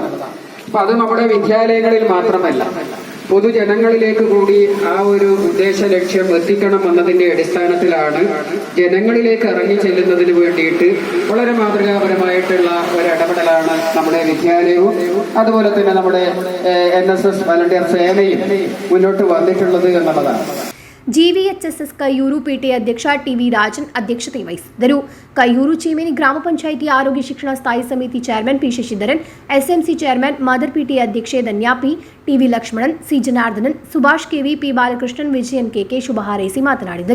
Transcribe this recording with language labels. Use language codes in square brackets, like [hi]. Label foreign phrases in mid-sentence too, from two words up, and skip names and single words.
[ml] അപ്പൊ അത് നമ്മുടെ വിദ്യാലയങ്ങളിൽ മാത്രമല്ല, പൊതുജനങ്ങളിലേക്ക് കൂടി ആ ഒരു ഉദ്ദേശ ലക്ഷ്യം എത്തിക്കണം എന്നതിന്റെ അടിസ്ഥാനത്തിലാണ് ജനങ്ങളിലേക്ക് ഇറങ്ങി ചെല്ലുന്നതിന് വേണ്ടിയിട്ട് വളരെ മാതൃകാപരമായിട്ടുള്ള ഒരു ഇടപെടലാണ് നമ്മുടെ വിദ്യാലയവും അതുപോലെ തന്നെ നമ്മുടെ NSS വളണ്ടിയർ സേനയും മുന്നോട്ട് വന്നിട്ടുള്ളത് എന്നുള്ളതാണ്. [kn] ಜಿವಿಎಚ್ಎಸ್ಎಸ್ ಕೈಯೂರು ಪಿಟಿಎ ಅಧ್ಯಕ್ಷ ಟಿವಿ ರಾಜನ್ ಅಧ್ಯಕ್ಷತೆ ವಹಿಸಿದ್ದರು. ಕೈಯೂರು ಚೀಮೇನಿ ಗ್ರಾಮ ಪಂಚಾಯಿತಿ ಆರೋಗ್ಯ ಶಿಕ್ಷಣ ಸ್ಥಾಯಿ ಸಮಿತಿ ಚೇರ್ಮನ್ ಪಿ ಶಶಿಧರನ್, ಎಸ್ಎಂಸಿ ಚೇರ್ಮನ್ ಮದರ್ ಪಿಟಿಎ ಅಧ್ಯಕ್ಷೆ ಧನ್ಯಾ ಪಿ, ಟಿವಿ ಲಕ್ಷ್ಮಣನ್, ಸಿ ಜನಾರ್ದನನ್, ಸುಭಾಷ್ ಕೆವಿ, ಪಿ ಬಾಲಕೃಷ್ಣನ್, ವಿಜಯನ್ ಕೆಕೆ ಶುಭ ಹಾರೈಸಿ ಮಾತನಾಡಿದರು.